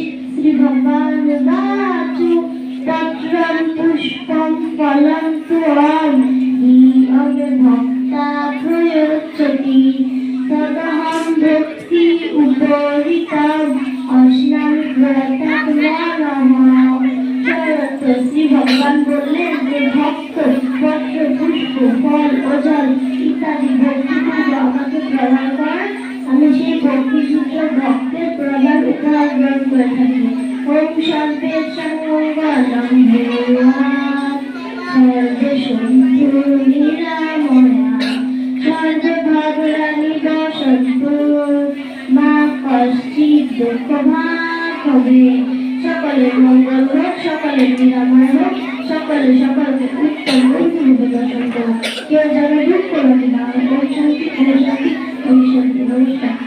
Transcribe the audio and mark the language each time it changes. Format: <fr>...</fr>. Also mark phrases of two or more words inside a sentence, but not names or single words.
<sa>श्री भगवान वाचु पत्रं पुष्पं फलं तोयं ये भक्ता प्रयच्छति तदहं भक्ति उपरितम् अस्नामि व्रतज्ञानः।</sa> <bn>শ্রী ভগবান বললেন যে ভক্ত পত্র পুষ্প ফল ও জল ইত্যাদি ভক্তিযুক্ত আমাকে প্রদান করেন, আমি সেই ভক্তিযুক্ত ভক্তের প্রদান উপহার গ্রহণ করে থাকি।</bn> <sa>ওম শান্তি মঙ্গলম ভূয়াৎ সর্বে সন্তু নিরাময়া সর্বে ভদ্রাণি পশ্যন্তু মা কশ্চিৎ দুঃখভাগ্ ভবেৎ।</sa> <bn>সকলের মঙ্গল হোক, সকলের নিরাময় হোক, সকলের সকলকে উত্তম বন্ধুরূপে দর্শন করুন। কেউ যেন দুঃখ লাগে না।</bn> <sa>ওম শান্তি ওম শান্তি ওম শান্তি।</sa> <bn>নমস্কার।</bn>